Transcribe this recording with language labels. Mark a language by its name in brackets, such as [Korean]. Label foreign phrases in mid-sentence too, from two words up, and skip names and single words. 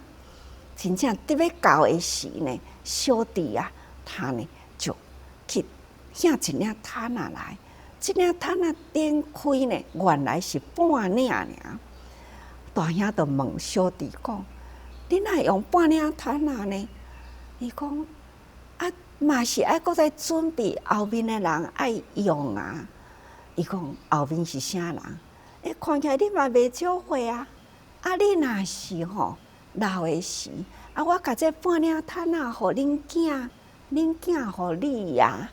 [Min Nan Chinese] 真正伫要到的时呢，小弟啊，他呢就去领一领毯仔来。这领毯仔点开呢，原来是半领尔。大兄就问小弟讲：你哪会用半领毯仔呢？伊讲：啊，嘛是爱搁再准备后面的人爱用啊。伊讲：后面是啥人？看起来你嘛袂少岁啊。啊，你若是吼。老的时，啊，我甲这半领毯仔互恁囝，恁囝互你呀。